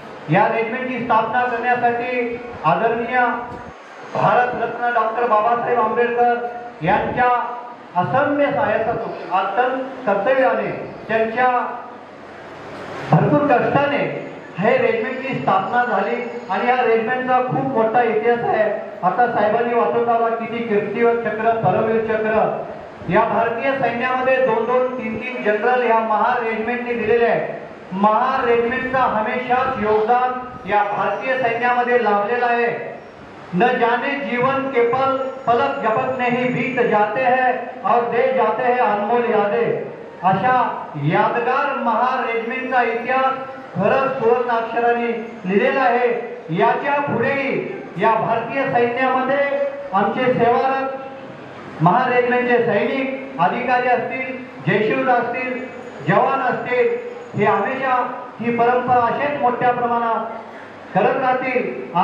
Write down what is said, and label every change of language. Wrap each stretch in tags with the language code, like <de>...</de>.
<mr>या रेजिमेंटची स्थापना करण्यासाठी आदरणीय भारतरत्न डॉक्टर बाबासाहेब आंबेडकर यांच्या असंख्य सहाय्यातून अत्यंत कर्तव्याने त्यांच्या भरपूर कष्टाने हे रेजिमेंटची स्थापना झाली आणि या रेजिमेंटचा खूप मोठा इतिहास आहे. आता साहेबांनी वाचवत आला किती कीर्तिवर चक्र, परमवीर चक्र या भारतीय सैन्यामध्ये 2-2, 3-3 जनरल या महार रेजिमेंटने दिलेले आहे. महार रेजिमेंटचा हमेशाच योगदान या भारतीय सैन्यामध्ये लाभलेला आहे.</mr> <hi>न जाने जीवन के पल पलक झपकने ही बीत जाते हैं और दे जाते हैं अनमोल यादें.</hi> <mr>अशा यादगार महार रेजिमेंटचा इतिहास खरंच सुवर्ण अक्षराने लिहिलेला आहे. याच्या पुढेही या भारतीय सैन्यामध्ये आमचे सेवारत महार रेजिमेंटचे सैनिक अधिकारी असतील, जयशिवरा असतील, जवान असतील, हे हमेशा ही परंपरा असेच मोठ्या प्रमाणात करत राहतील.</mr>